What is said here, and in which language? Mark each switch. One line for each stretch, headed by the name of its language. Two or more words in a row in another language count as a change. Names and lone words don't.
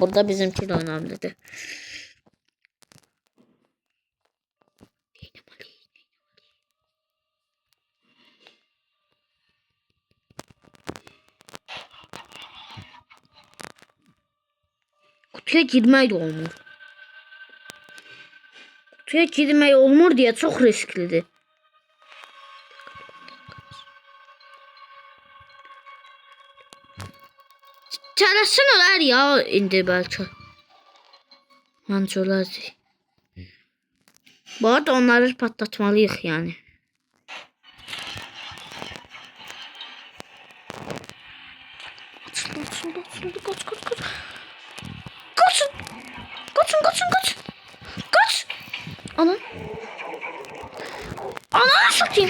Turkish: Burada bizimki de önemlidir.
Azerbaijani: Kutuya girmək olmur. Kutuya girmək olmur deyə çox risklidir. tələsin olar ya indi bəlkə. Məncə olar.
Turkish: Bu arada onları patlatmalıyıq yani. Kaçın. Kaç. Ana. Ana satayım.